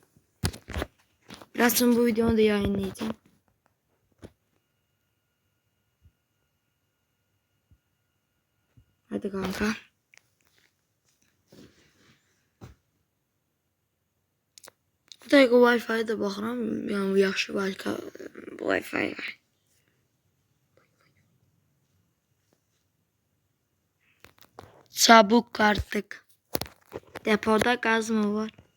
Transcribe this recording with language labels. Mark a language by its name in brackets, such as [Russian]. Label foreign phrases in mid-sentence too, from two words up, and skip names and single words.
[Turkish] Biraz sonra bu videonu da yayınlayacağım. Hadi kanka. [Azerbaijani] Bu dəqiqə Wi-Fi-yə da baxıram. Yəni yaxşı Wi-Fi var. [Turkish] Çabuk artık. Depoda gaz mı var?